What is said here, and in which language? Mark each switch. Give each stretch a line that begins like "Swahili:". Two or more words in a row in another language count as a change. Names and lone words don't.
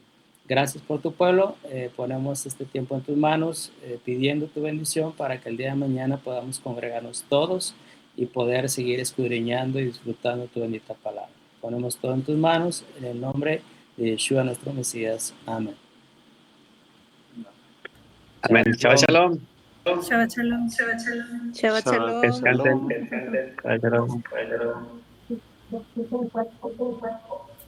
Spanish: Gracias por tu pueblo, ponemos este tiempo en tus manos, pidiendo tu bendición para que el día de mañana podamos congregarnos todos y poder seguir escudriñando y disfrutando tu bendita palabra. Ponemos todo en tus manos, en el nombre de Yeshua, nuestro Mesías. Amén. Amén.
Hebrew: שבת שלום. שבת שלום. שבת שלום.
Spanish: Descansen.
Hebrew: שבת שלום.